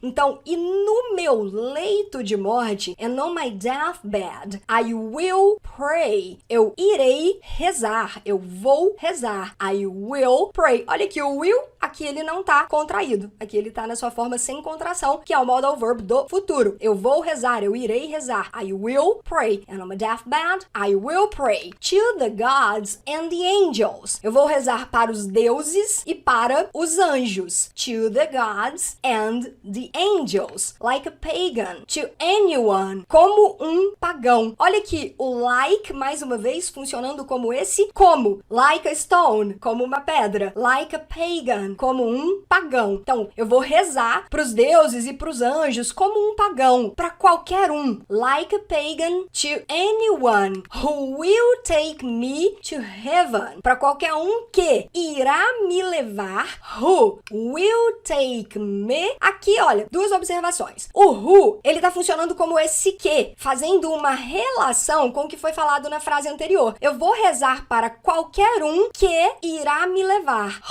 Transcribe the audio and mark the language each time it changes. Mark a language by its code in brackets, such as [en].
[pt] Então, e no meu leito de morte, [en] and on my deathbed, I will pray. [pt] Eu irei rezar. Eu vou rezar. [en] I will pray. [pt] Olha aqui, o will, aqui ele não tá contraído. Aqui ele tá na sua forma sem contração, que é o modal verb do futuro. Eu vou rezar, eu irei rezar. [en] I will pray. And on my deathbed, I will pray to the gods and the angels. [pt] Eu vou rezar para os deuses e para os anjos. [en] To the gods and the angels. Like a pagan. To anyone. [pt] Como um pagão. Olha aqui, o like, mais uma vez, funcionando como esse como. [en] Like a stone, [pt] como uma pedra. [en] Like a pagan, [pt] como um pagão. Então, eu vou rezar para os deuses e para os anjos como um pagão, para qualquer um. [en] Like a pagan to anyone who will take me to heaven. [pt] Para qualquer um que irá me levar. [en] Who will take me. [pt] Aqui, olha, duas observações. O who, ele tá funcionando como esse que, fazendo uma relação com o que foi falado na frase anterior. Eu vou rezar para qualquer um que irá me levar.